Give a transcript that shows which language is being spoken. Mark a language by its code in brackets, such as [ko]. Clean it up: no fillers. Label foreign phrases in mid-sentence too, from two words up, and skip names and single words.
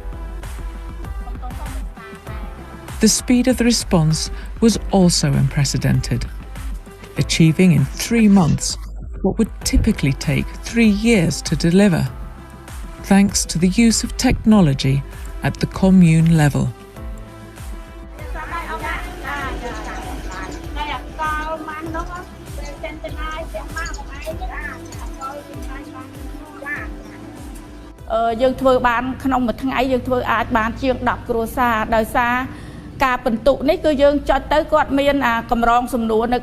[en] The speed of the response was also unprecedented, achieving in 3 months what would typically take 3 years to deliver, thanks to the use of technology at the commune level. [km] យើងធ្វើបានក្នុងមួយថ្ងៃយើងធ្វើអាចបានជាង10គ្រួសារដោយសារការបន្ទុកនេះគឺយើងចុចទៅគាត់មានកម្រងសំណួរនៅ